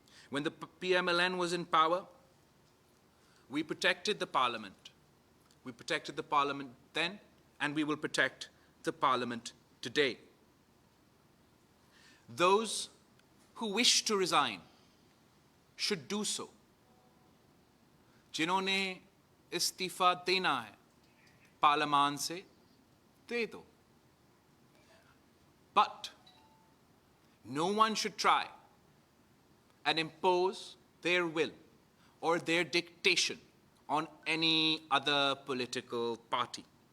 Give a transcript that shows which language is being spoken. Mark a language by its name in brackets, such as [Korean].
[English] When the PMLN was in power, we protected the Parliament. We protected the Parliament then, and we will protect the Parliament today. Those who wish to resign should do so. [Urdu] जिन्होंने इस्तीफा देना है पार्लियामान से दे दो. [English] But no one should try and impose their will or their dictation on any other political party.